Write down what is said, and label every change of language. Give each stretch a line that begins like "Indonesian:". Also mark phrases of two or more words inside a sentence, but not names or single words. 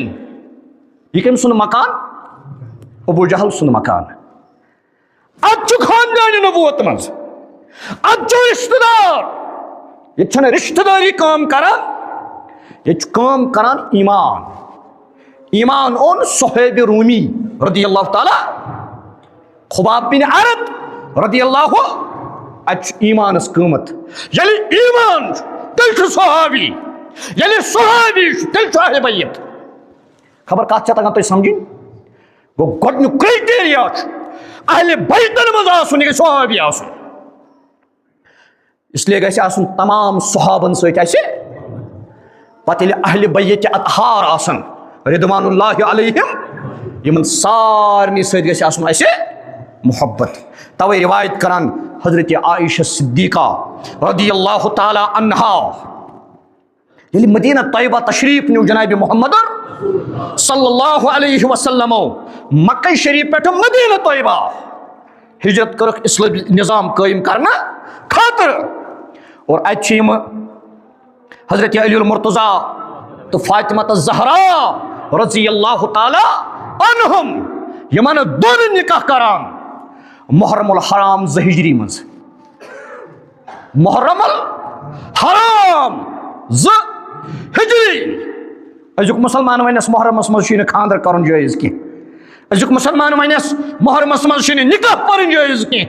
Kashmiri: یہِ کٔمۍ سُنٛد مکان. ابوٗ جہل سُنٛد مکان. اتھ چھُ خاندانہِ نبوت منٛز اتھ چھُ رشتہٕ دار. ییٚتہِ چھنہٕ رشتہٕ دٲری کٲم کران ییٚتہِ چھُ کٲم کران ایمان. ایمان اوٚن صہیب رومی
Arabic: رضی اللہ تعالیٰ.
Kashmiri: خباب بن عرت
Arabic: رضی اللہ
Kashmiri: اتہِ چھُ ایمانس قۭمت. ییٚلہِ ایمان چھُ تیٚلہِ چھُ صحابی. ییٚلہِ صحابی چھُ تیٚلہِ چھُ اہلِ بیت. خبر کتھ چھےٚ تگان تۄہہِ سمجھِنۍ. گوٚو گۄڈنیُک کرٛایٹیریا چھُ اہلِ بیتن منٛز آسُن یہِ گژھِ صحابی آسُن.
Urdu: اس لیے
Kashmiri: گژھِ آسُن تمام صحابن سۭتۍ اسہِ. پتہٕ ییٚلہِ اہلِ بیتِ اطہار آسن
Arabic: رضوان اللہ علیہم
Kashmiri: یِمن سارنٕے سۭتۍ گژھِ آسُن اسہِ محبت. توے روایت کران حضرت عائشہ صدیقہ
Arabic: رضی اللہ تعالیٰ عنہا
Kashmiri: ییٚلہِ مدینہ طیبہ تشریف نیوٗ جنابِ محمد
Arabic: صلی اللہ علیہ وسلمو
Kashmiri: مکہ شریف پٮ۪ٹھ مدینہ طیبہ ہجرت کٔرٕکھ اسلٲمی نظام قٲیِم کرنہٕ خٲطرٕ. اور اتہِ چھِ یِم حضرت علی المرتضیٰ تہٕ فاطمہ الزہرا
Arabic: رضی اللہ تعالیٰ عنہم
Kashmiri: یِمن دۄن نکاح کران محرم الحرام 2 ہجری منٛز. محرم الحرام 2 ہجری. أزیُک مُسلمان ونٮ۪س محرمس منٛز چھُے نہٕ خانٛدر کرُن جٲیز کینٛہہ. أزیُک مُسلمان ونٮ۪س محرمس منٛز چھُے نہٕ نکاح پرٕنۍ جٲیز کینٛہہ.